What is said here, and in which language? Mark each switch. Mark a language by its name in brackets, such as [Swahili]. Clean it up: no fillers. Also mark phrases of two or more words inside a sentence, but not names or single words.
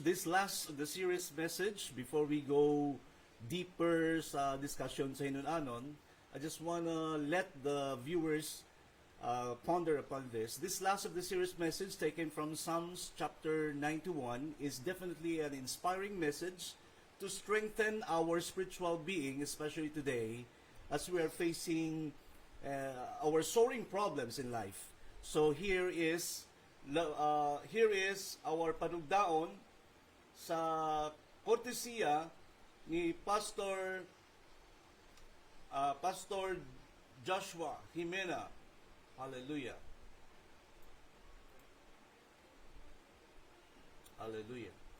[English] This last the series message before we go deeper sa discussion sa HINUN-ANUN, I just wanna let the viewers ponder upon this. This last of the series message taken from Psalms chapter 91 is definitely an inspiring message to strengthen our spiritual being, especially today as we are facing our soaring problems in life. So here is our [Cebuano] Panugda-on sa kortesiya ni [English] Pastor Joshua Jimena. Hallelujah. Hallelujah.